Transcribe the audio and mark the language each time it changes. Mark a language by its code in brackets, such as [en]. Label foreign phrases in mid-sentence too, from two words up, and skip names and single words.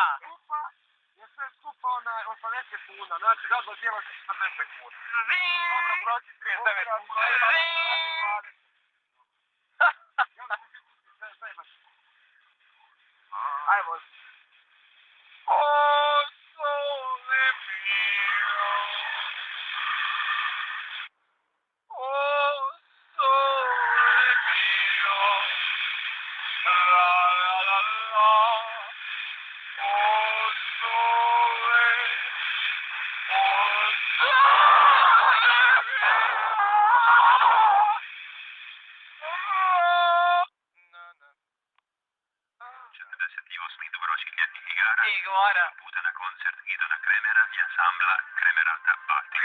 [hr] skupa, je sve skupa 80 kuna, znači da dodijelo se 40 kuna. Dobro, proći 39 kuna. Ajmo. [it] O, sole mio. O, sole mio. La la la la. O, sole. O, Igora. [hr] Puta na koncert Gidona Kremera i ansambla Kremerata Batti.